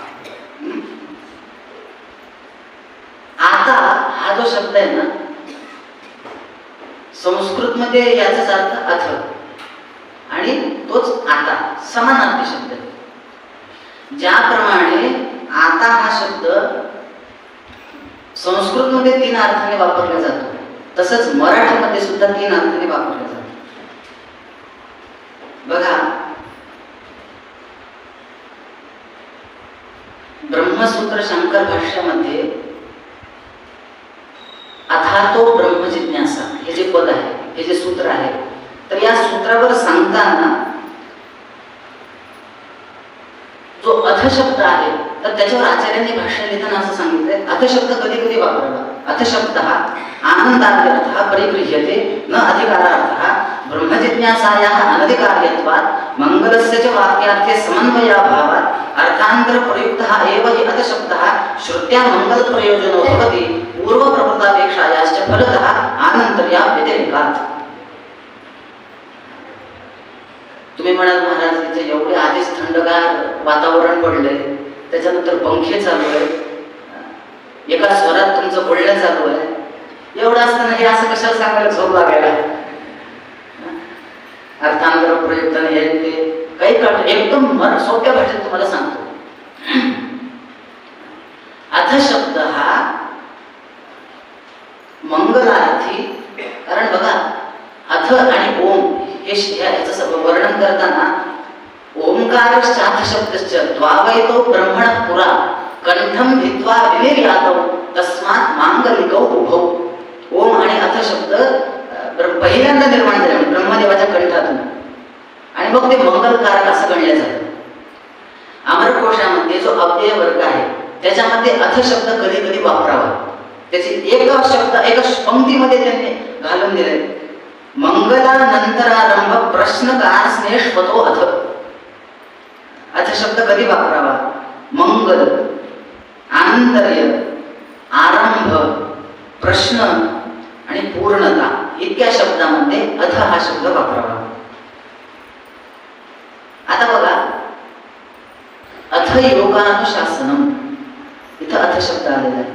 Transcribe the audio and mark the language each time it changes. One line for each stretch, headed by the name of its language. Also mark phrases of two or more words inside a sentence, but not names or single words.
Marathi: आता हा जो शब्द आहे ना, संस्कृत मध्ये याचाच अर्थ अथ आणि तोच आता समानार्थी शब्द आहे. ज्याप्रमाणे आता हा शब्द संस्कृत मध्ये 3 अर्थाने वापरला जातो, तसंच मराठीमध्ये सुद्धा 3 अर्थाने वापरला जातो. बघा, ब्रह्मसूत्र शंकर भाष्यामध्ये
Sanskrit: अथातो ब्रह्म जिज्ञासा
Marathi: हे जे पद आहे, हे जे सूत्र आहे, तर या सूत्रावर सांगताना जो अथ शब्द आहे, तर त्याच्यावर आचार्यांनी भाष्य लिहिताना असं सांगितलंय, अथ शब्द कधी कधी वापरावा. अथ शब्द हा
Sanskrit: आनंदार्थः परिगृह्यते न अधिकारार्थः ब्रह्मजिज्ञासायाः अनधिकार्यत्वात् मंगलस्य च वाक्यार्थे समन्वयाभावात् अर्थान्तर प्रयुक्तः एव हि अथ शब्दः श्रुत्या मंगल प्रयोजनो भवति पूर्व प्रवृत्तापेक्षायाश्च फलतः आनंतर्या व्यतिरेकात्.
Marathi: तुम्ही म्हणाल महाराज तिथे एवढे आधीच थंडगार वातावरण पडलंय, त्याच्यानंतर पंखे चालू आहे, एका स्वरात तुमचं बोलणं चालू आहे, एवढं असताना हे असं कशाला सांगायला झोप लागायला. अर्थांतर प्रयुक्ताने हे ते काही कळत एकदम सोप्या भाषेत तुम्हाला सांगतो. अथ शब्द हा मंगलार्थी, कारण बघा अथ आणि ओम हे याचं वर्णन करताना
Sanskrit: ओंकार साथ शब्दश्च द्वावैतो ब्रह्मण पुरा कंठम भित्वा विनिर्यातौ तस्मात् मांगलिकौ उभौ.
Marathi: ओम आणि अथ शब्द पहिल्यांदा निर्माण झाले ब्रह्मदेवाच्या कंठातून, आणि मग ते मंगलकारक असं गणले जातं. अमरकोशामध्ये जो अव्यय वर्ग आहे त्याच्यामध्ये अथ शब्द कधी कधी वापरावा. त्याची एक शब्द एका पंक्तीमध्ये त्यांनी घालून दिले,
Sanskrit: मंगलानंतरारंभ प्रश्नकार स्नेष्पतो अथ.
Marathi: अथ शब्द कधी वापरावा, मंगल, आंतर्य, आरंभ, प्रश्न आणि पूर्णता इतक्या शब्दामध्ये अथ हा शब्द वापरावा. आता बघा,
Sanskrit: अथ योगानुशासनम,
Marathi: इथं अथ शब्द आलेला आहे.